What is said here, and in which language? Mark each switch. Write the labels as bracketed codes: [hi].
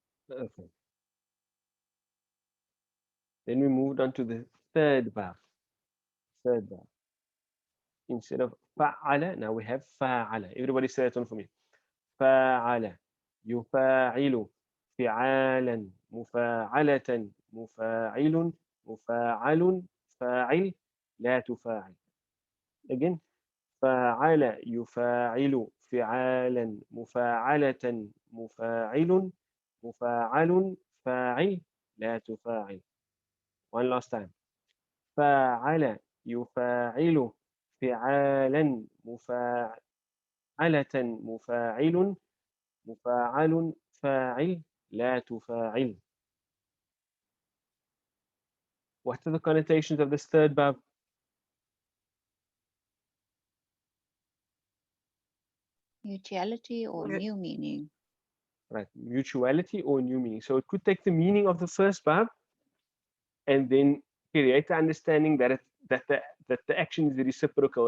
[en] Okay. Then we moved on to the third bab. Third bab. Instead of fa'ala, now we have fa'ala. Everybody say it on for me. [ar] فاعل يفاعل فعالا مفاعلة مفاعل مفاعل فاعل لا تفاعل. Again, فاعل يفاعل فعالا مفاعلة مفاعل مفاعل فاعل لا تفاعل. [en] One last time. [ar] فاعل يفاعل فعالا مفاعلة مفاعل مفاعل فاعل لا تفاعل. [en] What are the connotations of this third bab? Mutuality or Yeah. new meaning. Right, mutuality or new meaning. So it could take the meaning of the first bab and then create the understanding that that the action is reciprocal.